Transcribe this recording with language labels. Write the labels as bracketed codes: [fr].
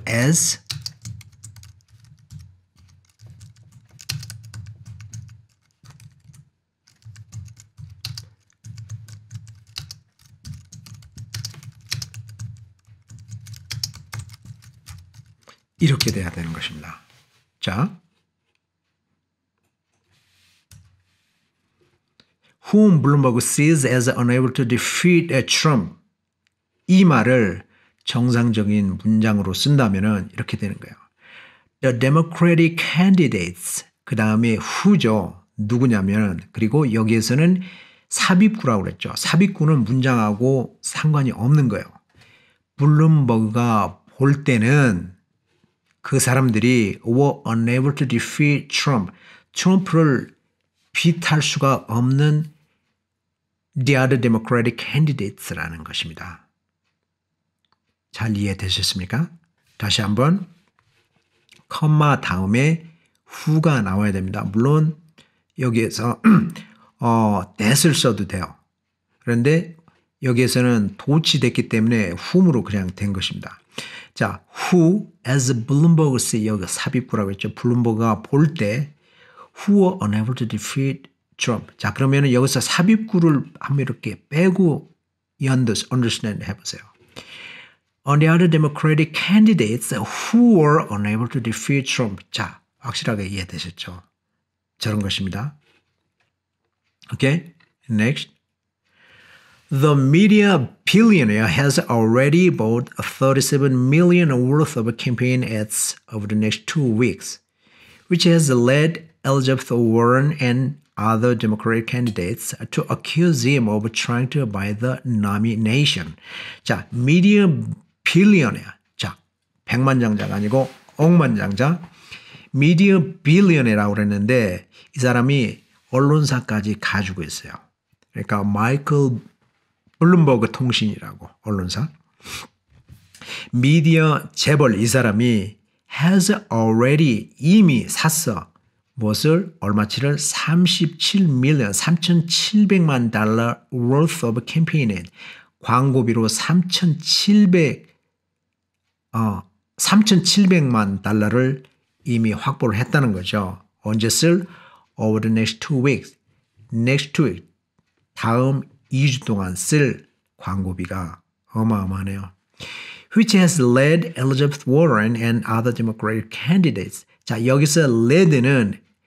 [ko] as 이렇게 돼야 되는 것입니다. [en] 자, whom Bloomberg sees as unable to defeat Trump. [ko] 이 말을 정상적인 문장으로 쓴다면 이렇게 되는 거예요. [en] The Democratic candidates. [ko] 그 다음에 who죠. 누구냐면 그리고 여기에서는 삽입구라고 그랬죠. 삽입구는 문장하고 상관이 없는 거예요. 블룸버그가 볼 때는 그 사람들이 [en] were unable to defeat Trump. [ko] 트럼프를 비탈 수가 없는 [en] the other Democratic candidates [ko] 라는 것입니다. 잘 이해되셨습니까? 다시 한번 컴마 다음에 who가 나와야 됩니다. 물론 여기에서 that을 써도 돼요. 그런데 여기에서는 도치됐기 때문에 whom으로 그냥 된 것입니다. 자, [en] who as Bloomberg sees [ko] 여기 삽입구라고 했죠. 블룸버그가 볼 때 [en] who were unable to defeat Trump. [ko] 자, 그러면은 여기서 삽입구를 한번 이렇게 빼고 understand 해보세요. [en] On the other Democratic candidates who were unable to defeat Trump. [ko] 자, 확실하게 이해되셨죠? 저런 것입니다. [en] Okay, next. The media billionaire has already bought 37 million worth of campaign ads over the next 2 weeks, which has led Elizabeth Warren and other Democratic candidates to accuse him of trying to buy the nomination. 자, media billionaire. [ko] 자, 백만장자가 아니고 억만장자. [en] media billionaire [ko] 라고 그랬는데 이 사람이 언론사까지 가지고 있어요. 그러니까 마이클 블룸버그 통신이라고 언론사. 미디어 재벌 이 사람이 [en] has already [ko] 이미 샀어. 무엇을? 얼마치를? 3,700만 달러 [en] worth of campaign ad. [ko] 광고비로 3,700만 달러를 이미 확보를 했다는 거죠. 언제 쓸? [en] Over the next 2 weeks. next 2 weeks. [ko] 다음 2주 동안 쓸 광고비가 어마어마하네요. [en] Which has led Elizabeth Warren and other Democratic candidates. [ko] 자, 여기서 lead는